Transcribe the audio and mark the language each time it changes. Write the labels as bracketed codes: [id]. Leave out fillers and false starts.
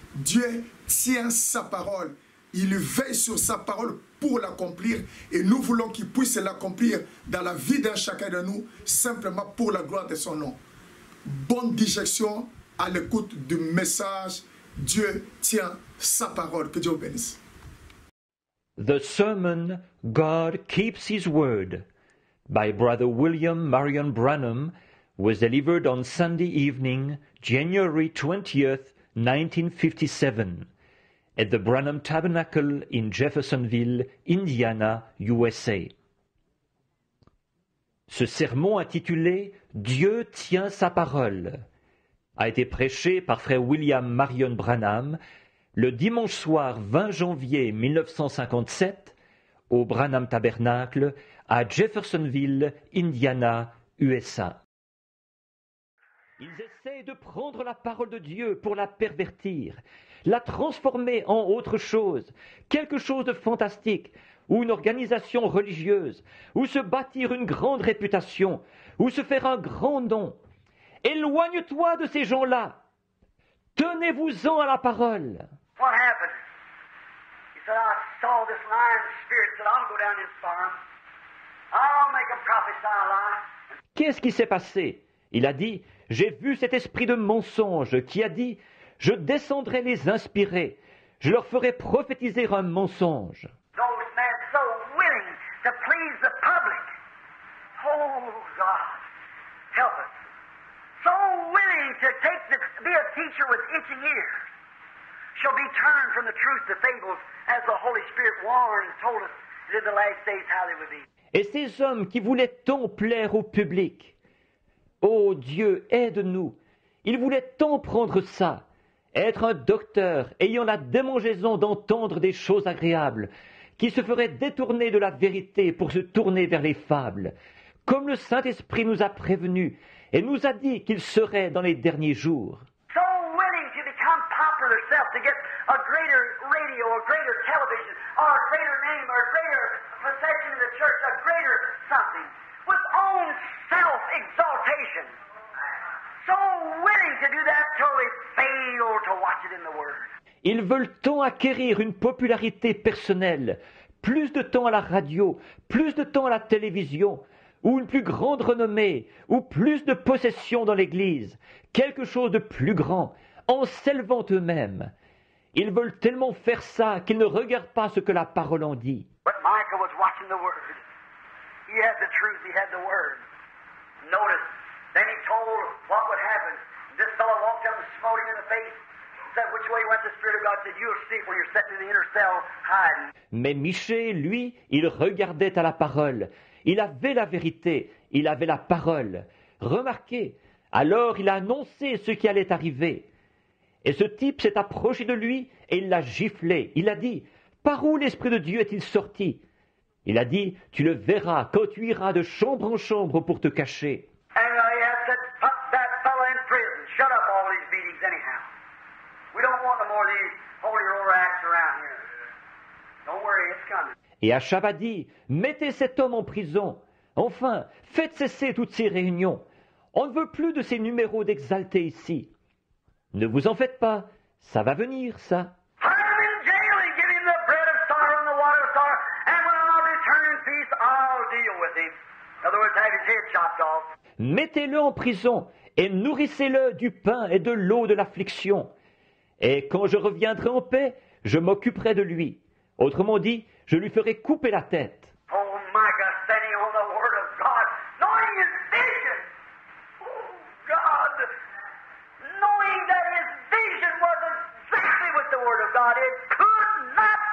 [fr] Dieu tient sa parole. Il veille sur sa parole pour l'accomplir et nous voulons qu'il puisse l'accomplir dans la vie d'un chacun de nous, simplement pour la gloire de son nom. Bonne digestion à l'écoute du message. Dieu tient sa parole. Que Dieu vous bénisse. [en] The sermon, God Keeps His Word, by Brother William Marion Branham, was delivered on Sunday evening, January 20th, 1957, at the Branham Tabernacle in Jeffersonville, Indiana, USA. [fr] Ce sermon intitulé « Dieu tient sa parole » a été prêché par frère William Marion Branham le dimanche soir 20 janvier 1957 au Branham Tabernacle à Jeffersonville, Indiana, USA. Ils essaient de prendre la parole de Dieu pour la pervertir, la transformer en autre chose, quelque chose de fantastique, ou une organisation religieuse, ou se bâtir une grande réputation, ou se faire un grand nom. Éloigne-toi de ces gens-là. Tenez-vous-en à la parole. [en] What happened? He said, I saw this lying spirit, said, I'll go down and farm. I'll make them prophesy a lie. [fr] Qu'est-ce qui s'est passé? Il a dit, j'ai vu cet esprit de mensonge qui a dit, je descendrai les inspirer, je leur ferai prophétiser un mensonge. [en] Those men so willing to please the public. Oh, God, help us. So willing to be a teacher with itching ears. Shall be turned from the truth to fables, as the Holy Spirit warned and told us that in the last days how they would be. [fr] Et ces hommes qui voulaient tant plaire au public, ô Dieu, aide-nous. Ils voulaient tant prendre ça, être un docteur ayant la démangeaison d'entendre des choses agréables, qui se ferait détourner de la vérité pour se tourner vers les fables, comme le Saint-Esprit nous a prévenus et nous a dit qu'il serait dans les derniers jours. [en] So willing to become popular self, to get a greater radio, a greater television, or a greater name, or a greater possession in the church, a greater something, with own self-exaltation. So willing to do that till they fail to watch it in the Word. [fr] Ils veulent tant acquérir une popularité personnelle, plus de temps à la radio, plus de temps à la télévision, ou une plus grande renommée, ou plus de possessions dans l'Église, quelque chose de plus grand, en s'élevant eux-mêmes. Ils veulent tellement faire ça qu'ils ne regardent pas ce que la parole en dit. [en] But Micah was watching the Word. He had the truth, he had the Word. Notice, then he told what would happen. This fellow walked up and smote him in the face. Said, which way went the Spirit of God? Said, you'll see when you're sitting in the inner cell hiding. [fr] Mais Michée, lui, il regardait à la parole. Il avait la vérité, il avait la parole. Remarquez, alors il a annoncé ce qui allait arriver. Et ce type s'est approché de lui et il l'a giflé. Il a dit, par où l'Esprit de Dieu est-il sorti? Il a dit, tu le verras quand tu iras de chambre en chambre pour te cacher. [en] And he had said, put that fellow in prison. Shut up all these beatings anyhow. We don't want no more of these holy roller acts around here. Don't worry, it's coming. [fr] Et Achab a dit, mettez cet homme en prison. Enfin, faites cesser toutes ces réunions. On ne veut plus de ces numéros d'exaltés ici. Ne vous en faites pas, ça va venir, ça. [en] Put him in jail and give him the bread of sorrow and the water of sorrow, and when I return in peace, I'll deal with him. In other words, have his head chopped off. [fr] Mettez-le en prison et nourrissez-le du pain et de l'eau de l'affliction. Et quand je reviendrai en paix, je m'occuperai de lui. Autrement dit, je lui ferai couper la tête. [en] Oh, Micah standing on the Word of God, knowing his vision. Oh, God, knowing that his vision was exactly with the Word of God. It could not